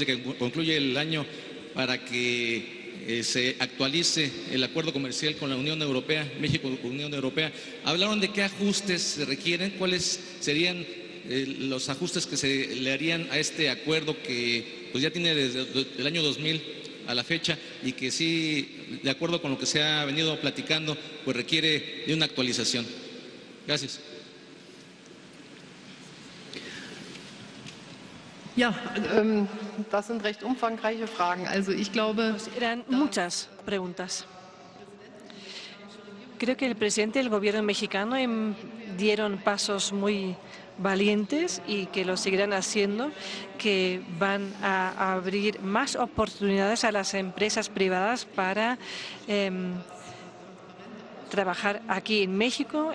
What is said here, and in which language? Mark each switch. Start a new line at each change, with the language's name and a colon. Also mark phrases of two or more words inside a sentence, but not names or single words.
Spanish: que concluya el año, para que se actualice el acuerdo comercial con la Unión Europea, México-Unión Europea, hablaron de qué ajustes se requieren, cuáles serían los ajustes que se le harían a este acuerdo que pues ya tiene desde el año 2000 a la fecha y que sí, de acuerdo con lo que se ha venido platicando, pues requiere de una actualización. Gracias.
German: Ja, das sind recht umfangreiche Fragen. Also ich glaube,
Spanish: eran muchas preguntas. Creo que el presidente y el gobierno mexicano dieron pasos muy valientes y que lo seguirán haciendo, que van a abrir más oportunidades a las empresas privadas para trabajar aquí en México.